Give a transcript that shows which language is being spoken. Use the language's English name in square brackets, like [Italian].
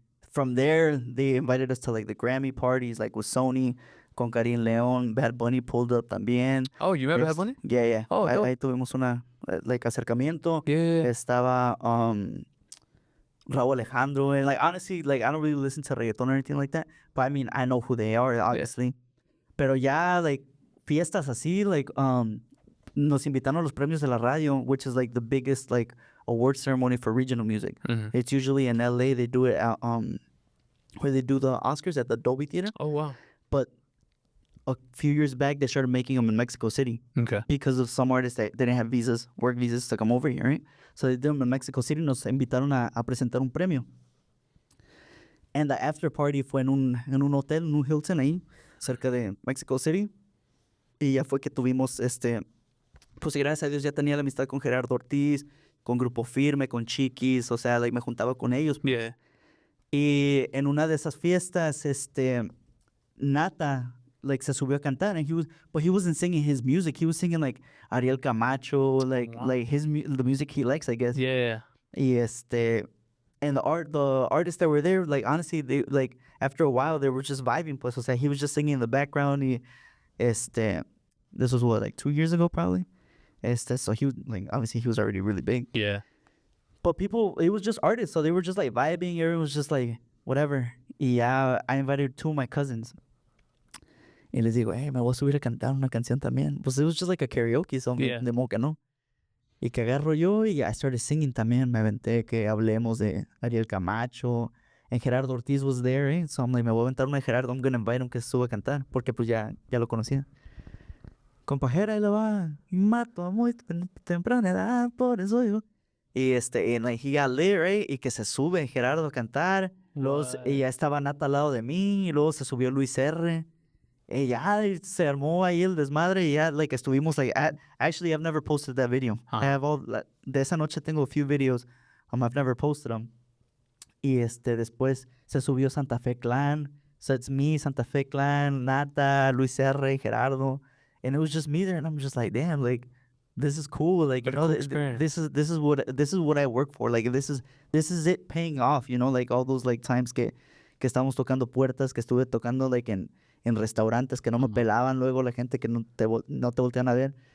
[English] From there, they invited us to like the Grammy parties, like with Sony, con Karim León. Bad Bunny pulled up también. Oh, you met Bad Bunny? Yeah, yeah. Oh, dope. [Spanish] Ahí tuvimos una like acercamiento. [English] Yeah. Estaba Raúl Alejandro, and like honestly, like I don't really listen to reggaeton or anything like that, but I mean I know who they are, obviously. Yeah. [Spanish] Pero ya like fiestas así, like nos invitaron a los premios de la radio, [English] which is like the biggest like award ceremony for regional music. Mm-hmm. It's usually in LA. They do it at where they do the Oscars at the Dolby Theater. Oh wow. But a few years back they started making them in Mexico City. Okay. Because of some artists that didn't have visas, work visas to come over here, right? So they did them in Mexico City. [Spanish] Nos invitaron a presentar un premio. [English] And the after party [Spanish] fue en un hotel, en un Hilton ahí, cerca de [English] Mexico City. [Spanish] Y ya fue que tuvimos pues gracias a Dios ya tenía la amistad con Gerardo Ortiz, con Grupo Firme, con Chiquis, o sea, like, me juntaba con ellos. [English] Yeah. [Spanish] Y en una de esas fiestas, Nata, like, se subió a cantar, [English] and he wasn't singing his music. He was singing, like, Ariel Camacho, like the music he likes, I guess. Yeah. Y and the artists that were there, like, honestly, they, like, after a while, they were just vibing, [Spanish] pues, o sea, [English] he was just singing in the background, y, this was what, like 2 years ago, probably? So he was, like, obviously he was already really big. Yeah. But people, it was just artists, so they were just, like, vibing, everyone was just, like, whatever. Y ya, I invited 2 of my cousins. [Spanish] Y les digo, hey, me voy a subir a cantar una canción también. [English] Pues it was just like a karaoke song, [Spanish] de modo que no. Y que agarro yo y [English] I started singing [Spanish] también. Me aventé que hablemos de Ariel Camacho. [English] And Gerardo Ortiz was there, eh? So I'm like, [Spanish] me voy a aventar una de Gerardo. [English] I'm going to invite him [Spanish] que se suba a cantar. Porque pues ya lo conocía. Compajera, ahí la va. Y mato a muy temprana edad, por eso yo. [English] Y and like, he got lit, right? [Spanish] Y que se sube Gerardo a cantar. Y ya estaba Nata al lado de mí. Y luego se subió Luis R. Y ya se armó ahí el desmadre. Y ya, [English] like, [Spanish] estuvimos, [English] like, actually, I've never posted that video. Huh. I have [Spanish] de esa noche tengo [English] a few videos. I've never posted them. [Spanish] Y después se subió Santa Fe Clan. [English] So it's me, Santa Fe Clan, Nata, Luis R, Gerardo. And it was just me there. And I'm just like, damn, like, this is cool. Like, you know, this is what I work for. Like, this is it paying off, you know, like all those like times [Spanish] que estábamos tocando puertas, que estuve tocando like en restaurantes que no me pelaban luego la gente que no te voltean a ver.